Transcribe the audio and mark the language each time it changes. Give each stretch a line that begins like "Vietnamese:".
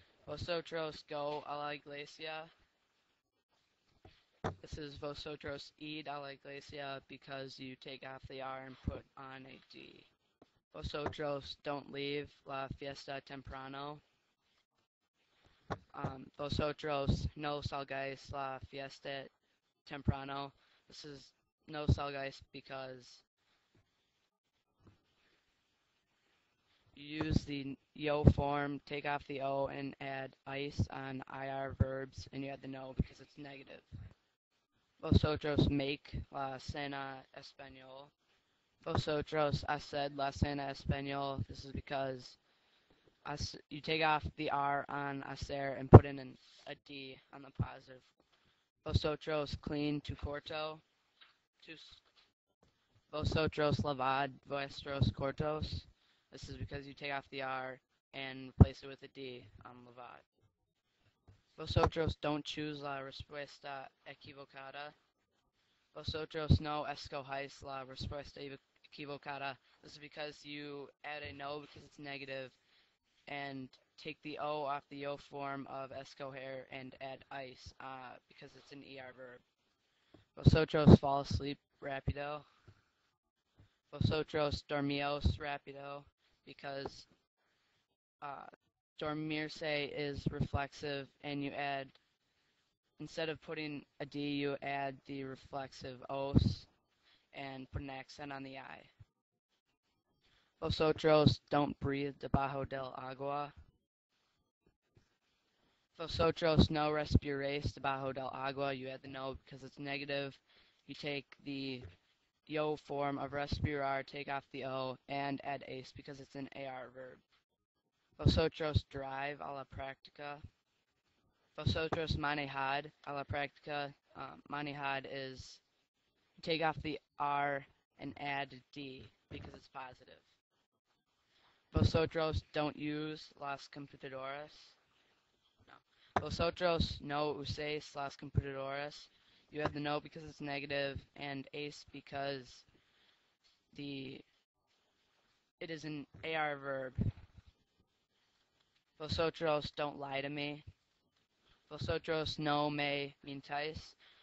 Spanish: Vosotros
English: go
Spanish: a la iglesia.
English: This is
Spanish: Vosotros id a la iglesia
English: because you take off the R and put on a D.
Spanish: Vosotros
English: don't leave
Spanish: la fiesta temprano. Vosotros no salgáis la fiesta temprano.
English: This is no salgáis because you use the yo form, take off the O, and add ice on IR verbs, and you add the no because it's negative.
Spanish: Vosotros
English: make
Spanish: la cena español. Vosotros haced la cena español.
English: This is because you take off the R on hacer and put in a D on the positive.
Spanish: Vosotros
English: clean
Spanish: tu cuarto. Vosotros lavad vuestros cuartos.
English: This is because you take off the R and replace it with a D on lavad.
Spanish: Vosotros
English: don't choose
Spanish: la respuesta equivocada. Vosotros no escogéis la respuesta equivocada.
English: This is because you add a no because it's negative and take the O off the yo form of escoger and add ice because it's an ER verb.
Spanish: Vosotros
English: fall asleep
Spanish: rápido. Vosotros dormíos rápido
English: because dormirse is reflexive and you add, instead of putting a D, you add the reflexive os and put an accent on the I.
Spanish: Vosotros
English: don't breathe
Spanish: debajo del agua. Vosotros no respiréis debajo del agua.
English: You add the no because it's negative. You take the yo form of respirar, take off the O, and add ace because it's an AR verb.
Spanish: Vosotros
English: drive
Spanish: a la práctica. Vosotros manejad a la práctica.
English: Manejad is take off the R and add D because it's positive.
Spanish: Vosotros
English: don't use
Spanish: las computadoras. No. Vosotros no uséis las computadoras.
English: You have the no because it's negative and ace because it is an AR verb. Vosotros don't lie to me. Vosotros no me mintáis.